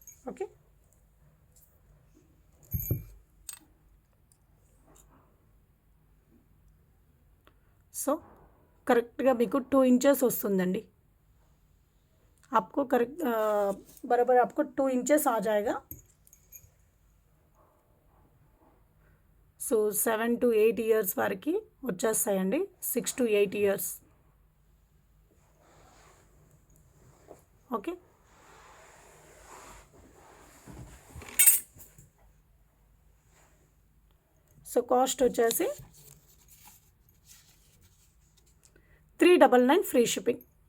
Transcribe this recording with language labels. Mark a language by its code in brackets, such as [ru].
[te] Okay so కరెక్ట్గా మీకు 2 inches వస్తుందండి. [hi] आपको करेक्ट बराबर आपको 2 इंचेस आ जाएगा. [te] సో 7 to 8 ఇయర్స్ వరకు వచ్చేస్తాయండి. 6 to 8 years. Okay so cost వచ్చేసి 399 ఫ్రీ షిప్పింగ్.